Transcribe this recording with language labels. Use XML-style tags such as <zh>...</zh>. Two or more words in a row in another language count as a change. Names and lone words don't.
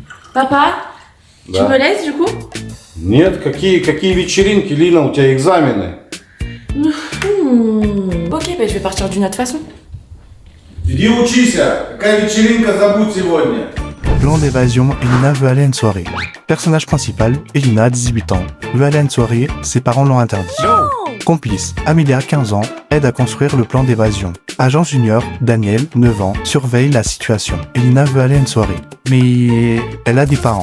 <fr>Papa, tu</fr> <ru>Да.</ru> <fr>me laisses du coup?</fr> <ru>Нет, какие вечеринки, Лина, у тебя экзамены.</ru> <fr>Ok, ben je vais partir d'une autre façon.</fr> <ru>Иди учись, какая вечеринка, забудь сегодня.</ru> <fr>Plan d'évasion, Elina veut aller à une soirée. Personnage principal, Elina, 18 ans, veut aller à une soirée, ses parents l'ont interdit. Complice, Amelia, 15 ans, aide à construire le plan d'évasion. Agent junior, Daniel, 9 ans, surveille la situation. Elina veut aller à une soirée, mais elle a des parents.</fr>